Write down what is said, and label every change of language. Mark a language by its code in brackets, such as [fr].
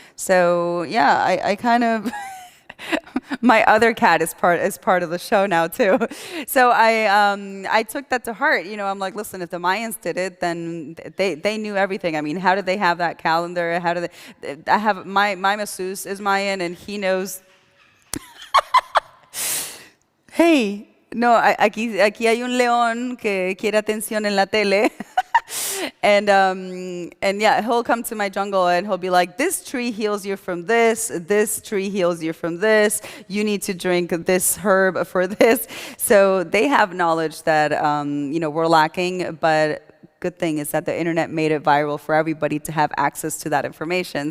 [en] So yeah, I kind of my other cat is part of the show now too. So I took that to heart. I'm like, listen, if the Mayans did it, then they knew everything. I mean, how did they have that calendar? How do they? I have my masseuse is Mayan, and he knows. Hey. [es] No, aquí hay un león que quiere atención en la tele. [en] And yeah, he'll come to my jungle and he'll be like, this tree heals you from this tree heals you from this, you need to drink this herb for this. So they have knowledge that, we're lacking, but good thing is that the internet made it viral for everybody to have access to that information.